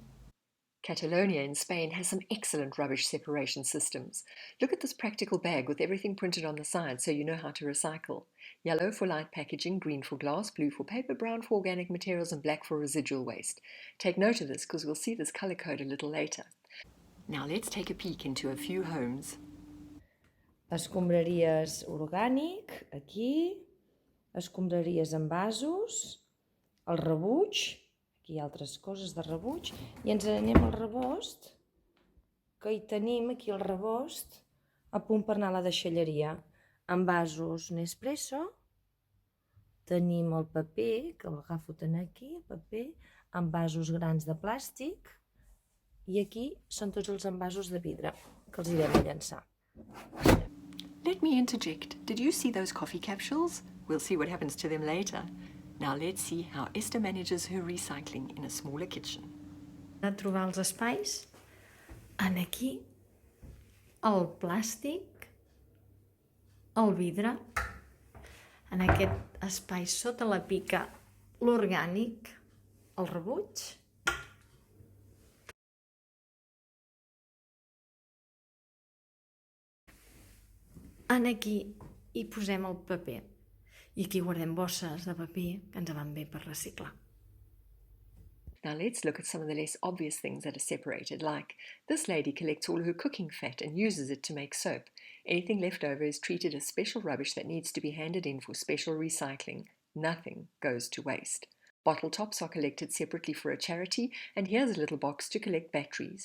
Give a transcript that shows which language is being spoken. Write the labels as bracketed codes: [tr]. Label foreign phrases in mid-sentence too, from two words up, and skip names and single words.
[en] Catalonia in Spain has some excellent rubbish separation systems. Look at this practical bag with everything printed on the side so you know how to recycle. Yellow for light packaging, green for glass, blue for paper, brown for organic materials and black for residual waste. Take note of this because we'll see this colour code a little later. Now let's take a peek into a few homes. [ca] Escombraries orgànic, aquí, escombraries en vasos, el rebuig, aquí hi ha altres coses de rebuig, i ens anem al rebost, que hi tenim aquí el rebost a punt per anar a la deixalleria. En vasos Nespresso, tenim el paper, que l'agafo tant aquí, el paper, en vasos grans de plàstic, i aquí són tots els envasos de vidre que els irem a llançar. [en] Let me interject. Did you see those coffee capsules? We'll see what happens to them later. Now let's see how Esther manages her recycling in a smaller kitchen. [ca] A trobar els espais, en aquí, el plàstic, el vidre, en aquest espai sota la pica, l'orgànic, el rebuig, en aquí hi posem el paper i aquí guardem bosses de paper que ens van bé per reciclar. [en] Now let's look at some of the less obvious things that are separated, like this lady collects all her cooking fat and uses it to make soap. Anything left over is treated as special rubbish that needs to be handed in for special recycling. Nothing goes to waste. Bottle tops are collected separately for a charity, and here's a little box to collect batteries.